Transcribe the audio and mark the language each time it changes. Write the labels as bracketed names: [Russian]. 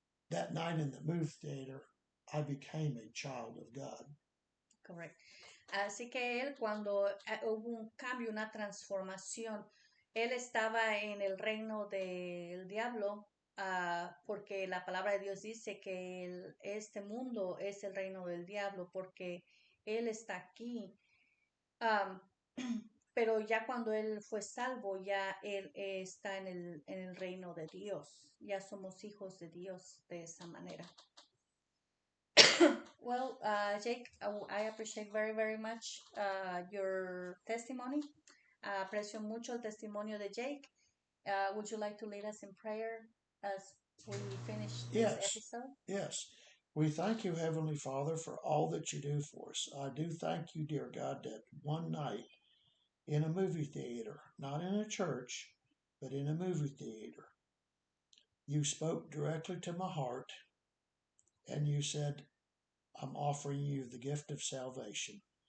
[English] That night in the movie theater, I became a child of God. Correct. [Spanish] Así que él, cuando hubo un cambio, una transformación, él estaba en el reino del diablo, porque la palabra de Dios dice que este mundo es el reino del diablo, porque él está aquí. Pero ya cuando él fue salvo, ya él está en el reino de Dios. Ya somos hijos de Dios de esa manera. [English] Well, Jake, I appreciate very, very much your testimony. [Spanish] Aprecio mucho el testimonio de Jake. [English] Would you like to lead us in prayer as we finish this episode? Yes. We thank you, Heavenly Father, for all that you do for us. I do thank you, dear God, that one night in a movie theater, not in a church, but in a movie theater, you spoke directly to my heart and you said, I'm offering you the gift of salvation.